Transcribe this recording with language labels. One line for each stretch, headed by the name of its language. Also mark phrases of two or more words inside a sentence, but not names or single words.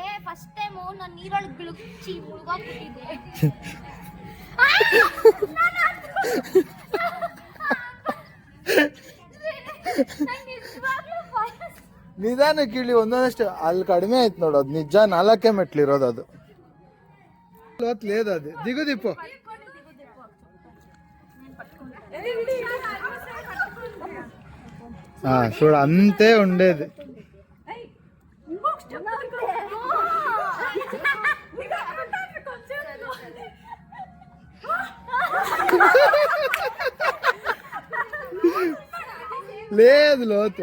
English: first time
Kannada: ನಾನು ನೀರೊಳಗೆ ಬಿಳುಚಿ ಮುಳುಗೋಗ್ಬಿಟ್ಟಿದ್ದೆ. ನಿಧಾನಕ್ಕೆ ಇಳಿ, ಒಂದೊಂದಷ್ಟೇ. ಅಲ್ಲಿ ಕಡಿಮೆ ಆಯ್ತು ನೋಡು, ಅದು ನಿಜ 4 ಮೆಟ್ಲಿರೋದು ಅದು.
Telugu: లేదు అది దిగు దిప్పు. చూడు అంతే ఉండేది. లేదు లోతు.